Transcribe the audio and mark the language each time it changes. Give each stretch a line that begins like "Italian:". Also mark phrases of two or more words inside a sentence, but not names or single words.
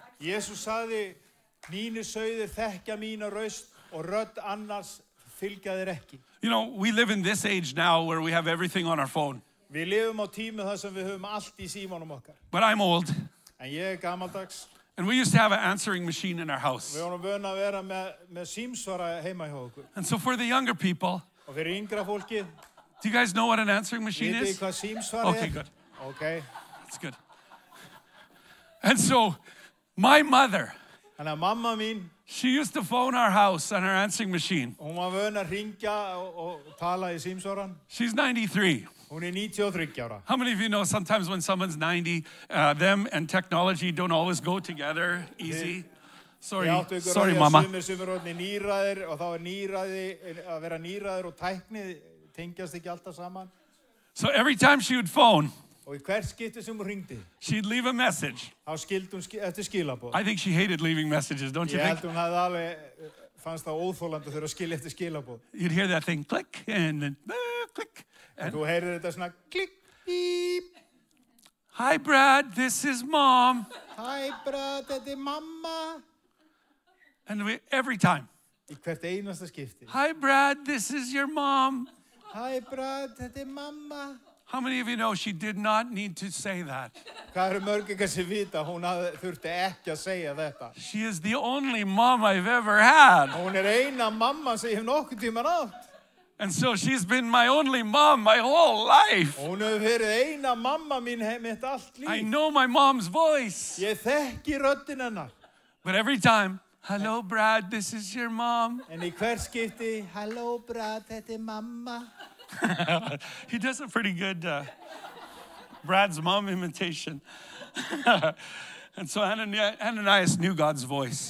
Icelandic: Jesús sagði, mínir sauðir þekkja mína raust og rödd annars fylgja þér ekki.
English: You know, we live in this age now where we have everything on our phone.
Icelandic: Við lifum á tími þar sem við höfum allt í símanum okkar.
English: But I'm old,
Icelandic: En ég er gamaldags.
English: and we used to have an answering machine in our house.
Icelandic: Við vorum vön að vera með símsvara heima hjá okkur.
English: And so for the younger people,
Icelandic: Og fyrir yngra fólki,
English: do you guys know what an answering machine
Icelandic: vitið þið
English: is?
Icelandic: hvað símsvara
English: Okay,
Icelandic: er?
English: good.
Icelandic: Ok.
English: That's good. And so my mother,
Icelandic: Þannig að mamma mín,
English: she used to phone our house on her answering machine.
Icelandic: hún var vön að ringja og tala í símsvaran.
English: She's 93.
Icelandic: Hún er 93 ára.
English: How many of you know sometimes when someone's 90, them and technology don't always go together easy? Sorry,
Icelandic: Ég áttu ykkur
English: sorry,
Icelandic: á því
English: mama.
Icelandic: að sumir orðni nýræðir og þá er nýræði, að vera nýræðir og tækni tengjast ekki alltaf saman.
English: So every time she would phone,
Icelandic: Og í hvert skipti sem hún ringdi,
English: she'd leave a message.
Icelandic: þá skildi hún eftir skilabóð.
English: I think she hated leaving messages, don't you
Icelandic: Ég
English: think?
Icelandic: held hún hefði alveg, fannst það óþólandi að þurfa að skilja eftir skilabóð.
English: You'd hear that thing click and then click.
Icelandic: Og þú heyrir þetta svona klikk, bíp.
English: Hi, Brad, this is Mom.
Icelandic: Hæ, bræð, þetta er mamma.
English: And every time,
Icelandic: Í hvert einasta skipti.
English: hi, Brad, this is your mom.
Icelandic: Hæ, bræð, þetta er mamma.
English: How many of you know she did not need to say that?
Icelandic: Hvað eru mörg ykkar sem vita, hún þurfti ekki að segja þetta.
English: She is the only mom I've ever had.
Icelandic: Hún er eina mamma sem ég hef nokkuð tíman átt.
English: And so she's been my only mom my whole life.
Icelandic: Hún hefur verið eina mamma mín mitt allt
English: I
Icelandic: líf.
English: know my mom's voice.
Icelandic: Ég þekki röddin hennar.
English: But every time, hello, Brad, this is your mom.
Icelandic: En í hvert skipti, halló bræð, þetta er mamma.
English: He does a pretty good Brad's mom imitation. And so Ananias knew God's voice.